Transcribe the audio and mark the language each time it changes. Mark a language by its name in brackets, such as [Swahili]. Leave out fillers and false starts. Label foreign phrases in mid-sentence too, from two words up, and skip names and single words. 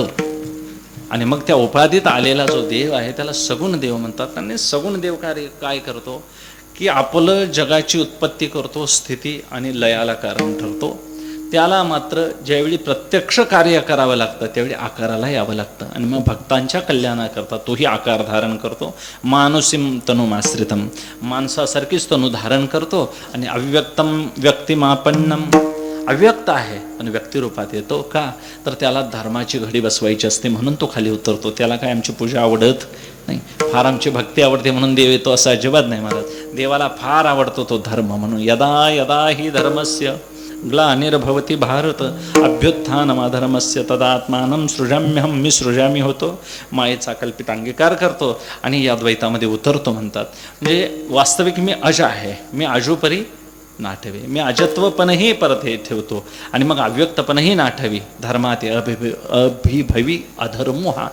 [Marathi] आणि मग त्या उपाधीत आलेला जो देव आहे त्याला सगुण देव म्हणतात. आणि सगुण देव काय करतो की आपलं जगाची उत्पत्ती करतो, स्थिती आणि लयाला कारण ठरतो. त्याला मात्र ज्यावेळी प्रत्यक्ष कार्य करावं लागतं त्यावेळी आकाराला यावं लागतं. आणि मग भक्तांच्या कल्याणाकरता तोही आकार धारण करतो. [Sanskrit] मानुसीम तनुमाश्रितम, [Marathi] माणसासारखीच तनु धारण करतो. आणि [Sanskrit] अव्यक्तम व्यक्तिमापन्नम, [Marathi] अव्यक्त आहे पण व्यक्तिरूपात येतो. का तर त्याला धर्माची घडी बसवायची असते म्हणून तो खाली उतरतो. त्याला काय आमची पूजा आवडत नाही, फार आमची भक्ती आवडते म्हणून देव येतो असं अजिबात नाही महाराज. देवाला फार आवडतो तो धर्म म्हणून. [Sanskrit] यदा यदा ही धर्मस्य ग्लानिर्भवती भारत अभ्युत्थानमाधर्मस्य तदात्मानं सृजाम्यहं, [Marathi] मी सृजामी होतो. मायेचा कल्पित अंगीकार करतो आणि या द्वैतामध्ये उतरतो म्हणतात. म्हणजे वास्तविक मी अज आहे, मी अजोपरी नाठवे. मी अजत्वपणही परत हे ठेवतो आणि मग अव्यक्तपणही नाठवी. धर्मात अभिभवी अधर्मो हा.